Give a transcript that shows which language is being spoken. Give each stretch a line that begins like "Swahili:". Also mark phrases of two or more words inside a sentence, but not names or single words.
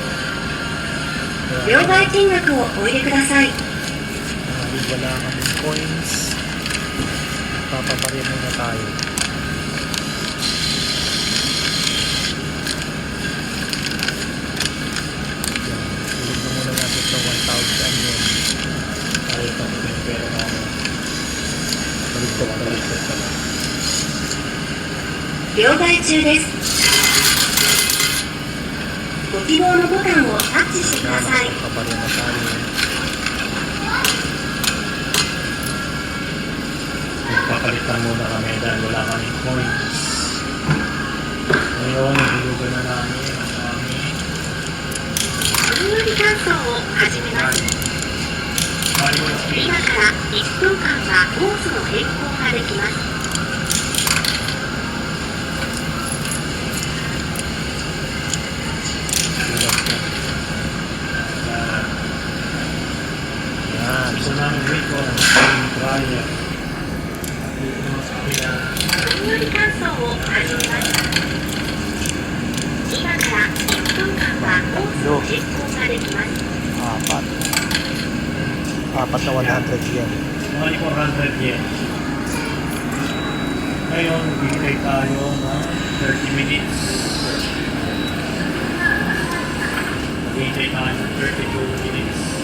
Japanese: 両替金額をお入れください。
Filipino: Wala kaming coins. Papabarya muna tayo. Yan. Tulog na muna natin sa 1,000 yen. Para ito yung pera namin. Baligtad pala.
Japanese: 両替中です。ご希望のボタンをタッチしてください。
Filipino: Papabarya na tayo. Nagpapalitan muna kami dahil wala kaming coins. Ngayon, hilugan na namin ang aming
Japanese: 分売り換装を始めます。今から1分間はコースの変更ができます。
Filipino: Yan, ito na ang rito ang dryer.
Japanese: 分売り換装を始めます。今から1分間はコースの変更ができます。
Filipino: Apat na 100 yen. Mga 400 yen. Ngayon, bigay tayo ng 30 minutes. Bigay tayo ng 32 minutes.